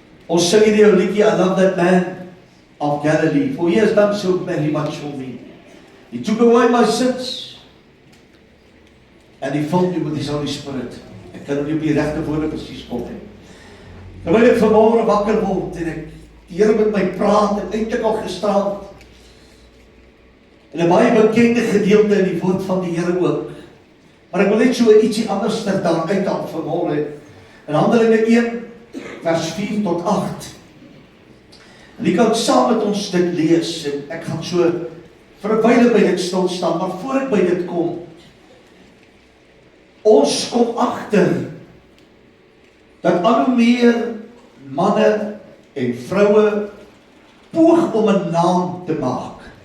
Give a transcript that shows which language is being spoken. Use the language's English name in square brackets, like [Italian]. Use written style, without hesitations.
[Afrikaans] Ons sing hierdie ou liedjie, I love that man of Galilee, for he has done so very much for me. [English] He took away my sins, and he filled me with his Holy Spirit. [Afrikaans] Ek kan nie op die regte woorde presies kom nie. Terwyl ek vanmôre wakker word, en ek die Here met my praat, en eintlik al gisterand, en 'n baie bekende gedeelte in die woord van die Here ook. Maar ek wil net so ietsie anders daar uithaal vanmôre. In Handelinge 1, vers 4 tot 8. En ek kan saam met ons dit lees, en ek gaan so vir 'n wyle by dit stil staan, maar voor ek by dit kom, ons kom agter dat al hoe meer manne en vroue poog om 'n naam te maak.